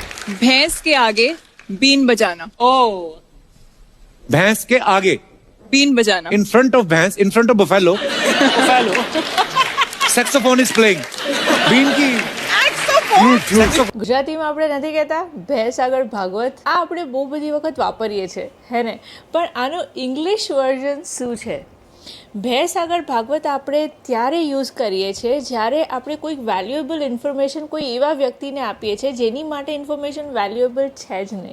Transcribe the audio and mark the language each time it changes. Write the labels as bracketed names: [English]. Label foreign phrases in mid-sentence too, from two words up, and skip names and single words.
[Hindi] भैंस के आगे बीन बजाना. Oh. भैंस के आगे, बीन बजाना. [English] in front of भैंस, in front of buffalo, Buffalo. saxophone is playing. [Hindi] बीन की [English] saxophone. [Gujarati] ગુજરાતીમાં આપણે નથી કહેતા ભેંસ આગળ ભાગવત. આ આપણે બહુ બધી વખત વાપરીએ છીએ હે ને, પણ આનું [English] English version [Gujarati] શું છે? ભેંસ આગળ ભાગવત આપણે ત્યારે યુઝ કરીએ છીએ જ્યારે આપણે કોઈક [English] valuable information [Gujarati] કોઈ એવા વ્યક્તિને આપીએ છીએ જેની માટે [English] information valuable [Gujarati] છે જ નહીં.